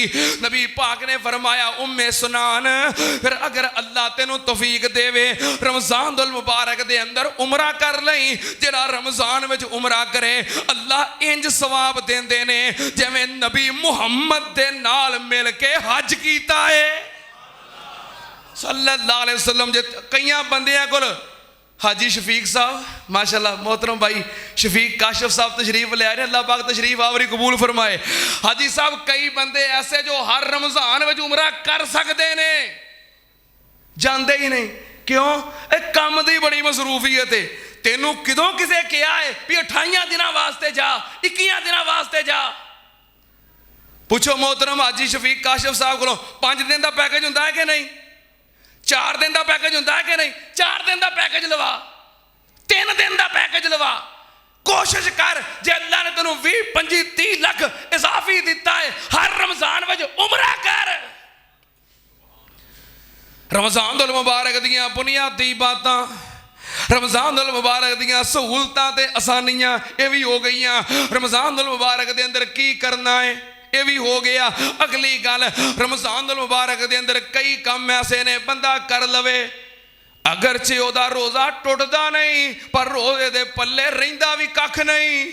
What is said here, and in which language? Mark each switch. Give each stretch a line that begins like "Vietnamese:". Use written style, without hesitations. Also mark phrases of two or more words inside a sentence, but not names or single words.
Punjabi: نبی پاک نے فرمایا ام سنان فیر اگر اللہ تینوں توفیق دیوے رمضان المبارک دے اندر عمرہ کر لئی. جیہڑا رمضان وچ عمرہ کرے اللہ اینج ثواب دیندے نے جویں نبی محمد دے نال مل کے حج کیتا ہے
Arabic: صلى الله عليه وسلم.
Punjabi: جے کئیاں بندیاں کول حاجی شفیق صاحب ماشاءاللہ محترم بھائی شفیق کاشف صاحب تشریف لے آئے، اللہ پاک تشریف آوری قبول فرمائے. حاجی صاحب کئی بندے ایسے جو ہر رمضان میں عمرہ کر سکتے نے، جاتے ہی نہیں. کیوں? اک کام کی بڑی مصروفیت ہے۔ تینوں کدوں کسے کہا ہے بھئی 28 دناں واسطے جا، 21 دناں واسطے جا? پچھو محترم حاجی شفیق کاشف صاحب کو 5 دن کا پیکج ہوندا ہے کہ نہیں? 4 دن کا پیکج ہوندا ہے کہ نہیں؟ 4 دن کا پیکج لوا، 3 دن کا پیکج کوشش کر، جے اللہ نے تینوں 20، 25، 30 لکھ اضافی دتا ہے، ہر رمضان میں عمرہ کر. رمضان المبارک دیاں بنیادی گلاں، رمضان المبارک دیاں سہولتاں تے آسانیاں یہ بھی ہو گئیاں. رمضان المبارک دے اندر کی کرنا ہے یہ بھی ہو گیا. اگلی گل، رمضان المبارک دے اندر کئی کم ایسے نے بندہ کر لوے، اگرچہ اودا روزہ ٹٹدا نہیں پر روزے دے پلے رہندا بھی ککھ نہیں.